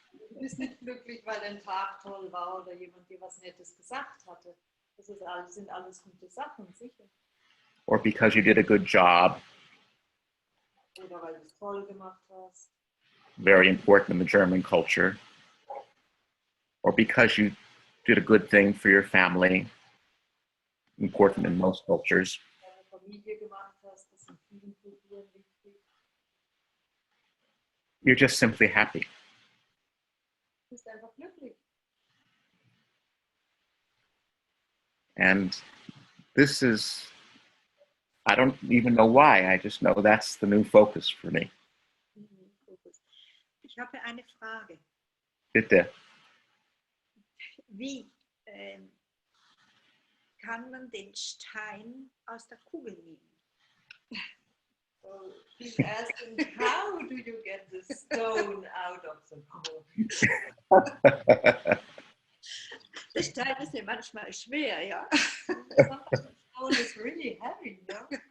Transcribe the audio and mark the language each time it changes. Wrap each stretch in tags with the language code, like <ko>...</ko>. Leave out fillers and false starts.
<de>Du bist nicht glücklich, weil dein Tag toll war oder jemand dir was Nettes gesagt hatte. Das sind alles gute Sachen, sicher.</de> <en>Or because you did a good job.</en> <de>Oder weil du es toll gemacht hast.</de> <en>Very important in the German culture. Or because you did a good thing for your family. Important in most cultures.</en> <de>Deine Familie gemacht hast, das in vielen Kulturen wichtig.</de> <en>You're just simply happy.</en> <de>Du bist einfach glücklich.</de> <en>And this is, I don't even know why, I just know that's the new focus for me.</en> <de>Ich habe eine Frage. Bitte. Wie kann man den Stein aus der Kugel nehmen?</de> <en>So he's asking, how do you get the stone out of the bowl?</en> <de>Der Stein ist ja manchmal schwer, ja.</de> <en>Sometimes the stone is really heavy, no?</en>